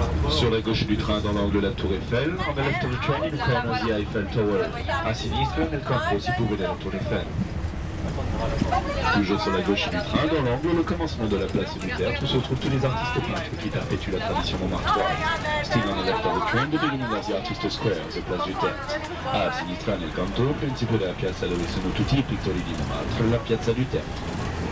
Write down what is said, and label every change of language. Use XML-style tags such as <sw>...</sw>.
<fr>Sur la gauche du train, dans l'angle de la tour Eiffel,</fr> <en>on the left of the train, il corner the Eiffel Tower.</en> <it>A sinistra, nel campo si può vedere la tour Eiffel.</it> <fr>Toujours sur la gauche du train, dans l'angle, le commencement de la place du théâtre, où se trouvent tous les artistes peintres qui perpétuent la tradition montmartroise.</fr> <en>Still on the left of the train, the beginning of the Artist Square, the place du théâtre.</en> <it>A sinistra, nel canto, principio della piazza dove sono tutti i pittori di Montmartre, la piazza du théâtre.</it>